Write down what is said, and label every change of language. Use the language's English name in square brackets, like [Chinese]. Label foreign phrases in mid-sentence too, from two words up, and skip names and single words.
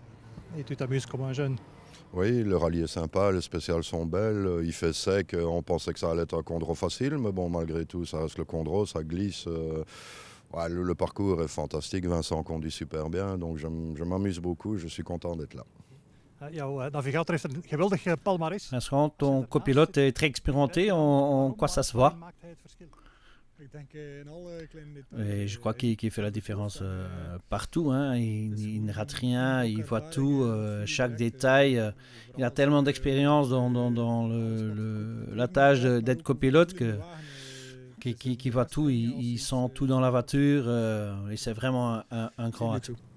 [French] Et tu t'amuses comme un jeune? Oui, le rallye est sympa, les spéciales sont belles, il fait sec, on pensait que ça allait être un Condro facile, mais bon, malgré tout, ça reste le Condro, ça glisse. Ouais, le parcours est fantastique, Vincent conduit super bien, donc je m'amuse beaucoup, je suis content d'être là. [Dutch] Jouw navigator heeft een geweldig palmarès. [French] Vincent, ton copilote est très expérimenté, en quoi ça se voit? Et je crois qu'il fait la différence partout, hein. Il ne rate rien, il voit tout, chaque détail. Il a tellement d'expérience dans la tâche d'être copilote qu'il voit tout, il sent tout dans la voiture et c'est vraiment un grand atout.